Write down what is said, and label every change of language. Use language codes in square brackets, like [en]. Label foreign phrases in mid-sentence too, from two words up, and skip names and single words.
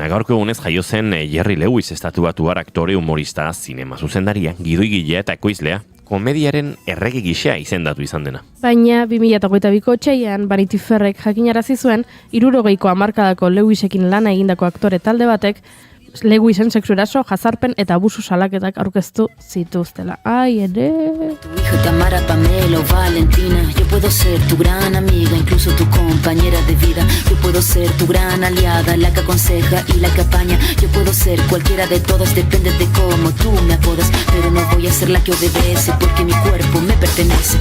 [eu] Gaurko egunez jaio zen Jerry Lewis estatubatuar aktore humorista zinema zuzendaria, gidoigilea eta ekoizlea, komediaren errege gisa izendatu izan dena. Baina 2022ko otsailean Vanity Fairrek jakinarazi zuen 60ko hamarkadako Lewisekin lana egindako aktore talde batek Lewisen sexu eraso, jazarpen eta abusu salaketak aurkeztu zituztela. Ai, ere... [es] Tu hija Tamara, Pamela o Valentina. Yo puedo ser tu gran amiga, incluso tu compañera de vida. Yo puedo ser tu gran aliada, la que aconseja y la que apaña. Yo puedo ser cualquiera de todas, depende de cómo tú me apodas. Pero no voy a ser la que obedece, porque mi cuerpo me pertenece.